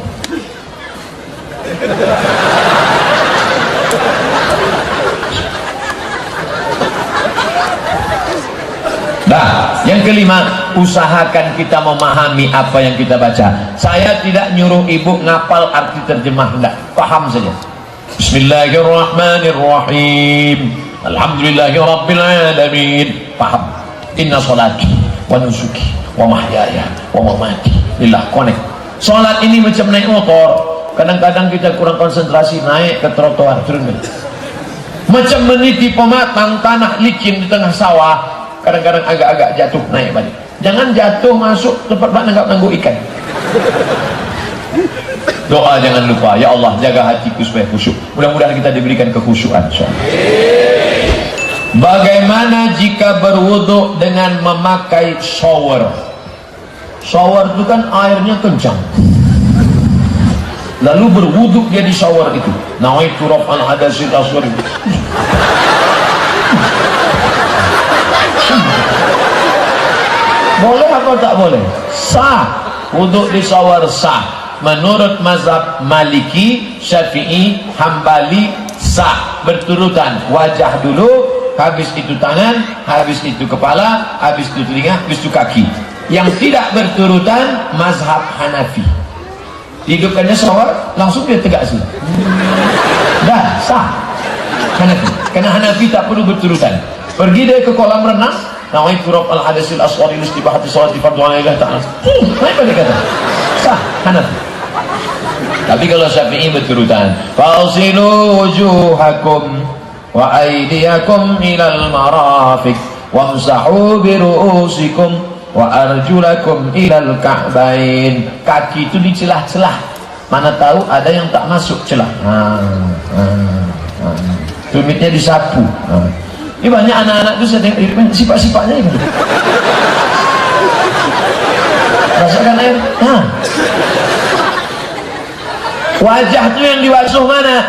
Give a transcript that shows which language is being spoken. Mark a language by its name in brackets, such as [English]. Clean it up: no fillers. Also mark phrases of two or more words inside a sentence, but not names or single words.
[Indonesian] Nah, yang kelima, usahakan kita memahami apa yang kita baca. Saya tidak nyuruh ibu ngapal arti terjemah, enggak, paham saja. [Arabic] بسم الله الرحمن الرحيم، الحمد لله رب العالمين, paham. إن صلاتي ونسكي ومحياي ومماتي لله, [Indonesian] connect. Sholat ini macam naik motor, kadang-kadang kita kurang konsentrasi, naik ke trotoar, turun. Macam meniti pematang tanah licin di tengah sawah, kadang-kadang agak-agak jatuh, naik balik. Jangan jatuh masuk tempat nanggap-nanggup ikan. Doa jangan lupa, [Arabic] يا الله [Indonesian] jaga hatiku supaya khusyuk. Mudah-mudahan kita diberikan kekhusyukan. Bagaimana jika berwudu dengan memakai shower? Shower itu kan airnya kencang, lalu berwudu dia di shower itu. [Arabic] نويت رفع الحدث الأصغر. [Indonesian] Boleh atau tak boleh? Sah. Wudhu di shower sah. Menurut mazhab Maliki, Syafi'i, Hambali sah. Berturutan, wajah dulu, habis itu tangan, habis itu kepala, habis itu telinga, habis itu kaki. Yang tidak berturutan mazhab Hanafi. Hidupkannya shower, langsung dia tegak sini. Dah sah Hanafi. Karena Hanafi tak perlu berturutan. Pergi dia ke kolam renang, [Arabic] نويت رفع الحدث الأصغر لاستباحة الصلاة فرض عليه تعالى. [Indonesian] Naik balik kata. Sah Hanafi. Tapi kalau Syafi'i berturutan, [Arabic] فاغسلوا وجوهكم وأيديكم إلى المرافق وامسحوا برءوسكم وأرجلكم إلى الكعبين. [Indonesian] Kaki itu di celah-celah. Mana tahu ada yang tak masuk celah. Tumitnya disapu. Ini banyak anak-anak itu saya tengok sifat-sifatnya ini. Rasakan air. Wajah itu yang dibasuh mana?